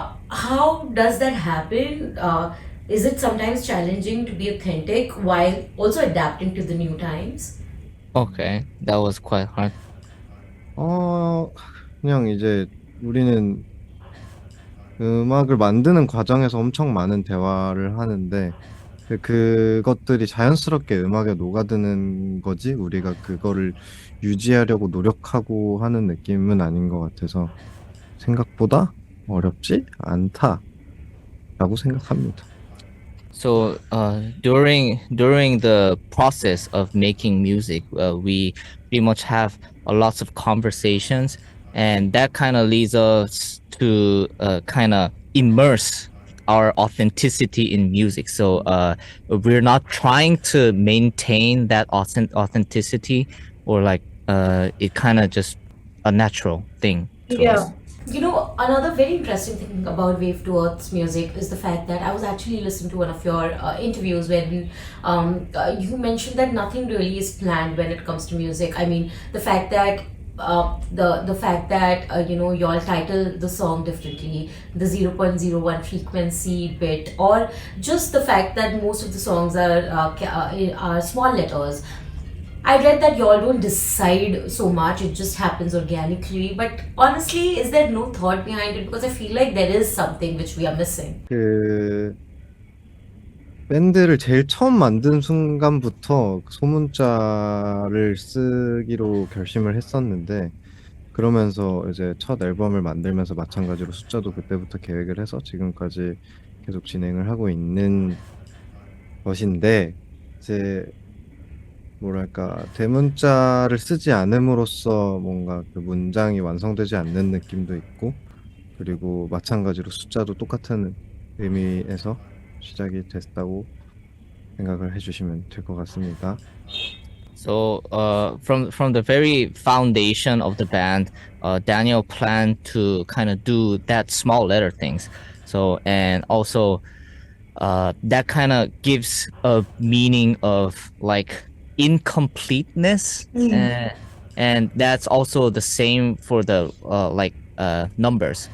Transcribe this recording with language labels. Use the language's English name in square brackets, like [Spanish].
[English] How does that happen? Is it sometimes challenging to be authentic while also adapting to the new times? Okay, that was quite hard. [Korean] 그냥 이제 우리는 음악을 만드는 과정에서 엄청 많은 대화를 하는데 그것들이 자연스럽게 음악에 녹아드는 거지 우리가 그거를 유지하려고 노력하고 하는 느낌은 아닌 것 같아서 생각보다 어렵지 않다라고 생각합니다. [English] So during the process of making music, we pretty much have a lots of conversations, and that kind of leads us to kind of immerse our authenticity in music. So we're not trying to maintain that authenticity, or like it kind of just a natural thing to us. You know, another very interesting thing about Wave to Earth's music is the fact that I was actually listening to one of your interviews wherein you mentioned that nothing really is planned when it comes to music. I mean, the fact that the fact that you know, y'all title the song differently, the 0.01 frequency bit, or just the fact that most of the songs are small letters. I read that y'all don't decide so much, it just happens organically. But honestly, is there no thought behind it? Because I feel like there is something which we are missing. [Korean] 그 밴드를 제일 처음 만든 순간부터 소문자를 쓰기로 결심을 했었는데 그러면서 이제 첫 앨범을 만들면서 마찬가지로 숫자도 그때부터 계획을 해서 지금까지 계속 진행을 하고 있는 것인데 이제 뭐랄까 대문자를 쓰지 않음으로써 뭔가 그 문장이 완성되지 않는 느낌도 있고 그리고 마찬가지로 숫자도 똑같은 의미에서 시작이 됐다고 생각을 해주시면 될 것 같습니다. [English] So from the very foundation of the band, Daniel planned to kind of do that small letter things. So and also that kind of gives a meaning of like incompleteness, and that's also the same for the numbers.